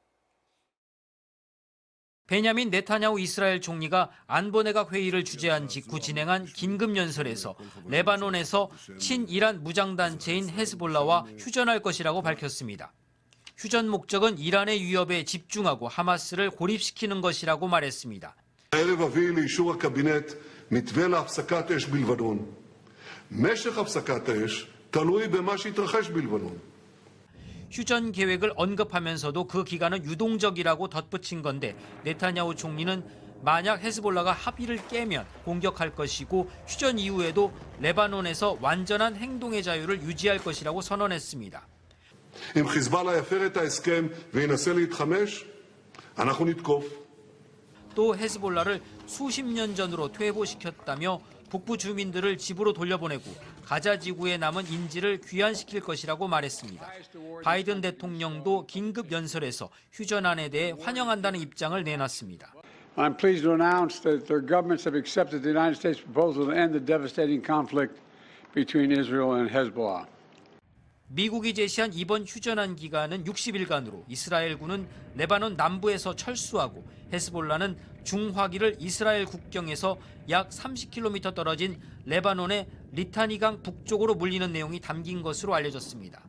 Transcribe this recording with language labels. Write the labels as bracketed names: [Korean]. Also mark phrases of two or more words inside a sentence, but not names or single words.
[Korean] 베냐민 네타냐후 이스라엘 총리가 안보내각 회의를 주재한 직후 진행한 긴급연설에서 레바논에서 친이란 무장단체인 헤즈볼라와 휴전할 것이라고 밝혔습니다. 휴전 목적은 이란의 위협에 집중하고 하마스를 고립시키는 것이라고 말했습니다. [Hebrew] הערב אביא לאישור הקבינט מתווה להפסקת אש בלבנון. משך הפסקת האש תלוי במה שיתרחש בלבנון. [Korean] 휴전 계획을 언급하면서도 그 기간은 유동적이라고 덧붙인 건데 네타냐후 총리는 만약 헤즈볼라가 합의를 깨면 공격할 것이고 휴전 이후에도 레바논에서 완전한 행동의 자유를 유지할 것이라고 선언했습니다. [Hebrew] אם חיזבאללה יפר את ההסכם וינסה להתחמש, אנחנו נתקוף. [Korean] 또 헤즈볼라를 수십 년 전으로 퇴보시켰다며 북부 주민들을 집으로 돌려보내고 가자 지구에 남은 인지를 귀환시킬 것이라고 말했습니다. 바이든 대통령도 긴급 연설에서 휴전안에 대해 환영한다는 입장을 내놨습니다. [English] I'm pleased to announce that their governments have accepted the United States proposal to end the devastating conflict between Israel and Hezbollah. [Korean] 미국이 제시한 이번 휴전안 기간은 60일간으로 이스라엘군은 레바논 남부에서 철수하고 헤즈볼라는 중화기를 이스라엘 국경에서 약 30km 떨어진 레바논의 리타니강 북쪽으로 물리는 내용이 담긴 것으로 알려졌습니다.